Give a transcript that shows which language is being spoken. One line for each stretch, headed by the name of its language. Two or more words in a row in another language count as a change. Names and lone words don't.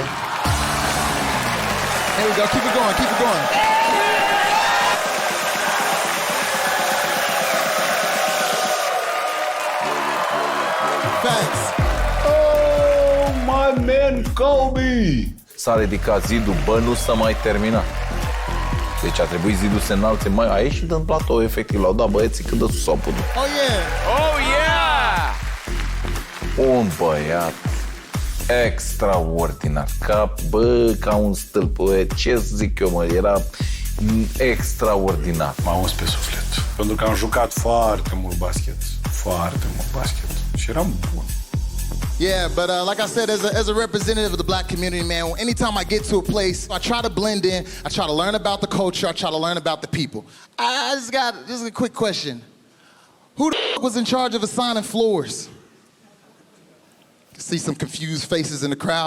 English: There we go. Keep it going. Keep it going. Thanks. Oh, my man Kobe!
Romanian: S-a ridicat zidul, bă, nu s-a mai terminat. Deci a trebuit zidul să înalțe mai... A ieșit în platou, efectiv, l-au dat băieții cât de sus au putut.
English: Oh, yeah. Oh, yeah!
Romanian: Un băiat extraordinar, ca un stâlp. Ce zic eu, mă, era extraordinar. M-a uns pe suflet, pentru că am jucat foarte mult basket. Și eram bun.
English: Yeah, but like I said, as a representative of the black community, man, anytime I get to a place, I try to blend in, I try to learn about the culture, I try to learn about the people. I just got a quick question. Who the f was in charge of assigning floors? I see some confused faces in the crowd.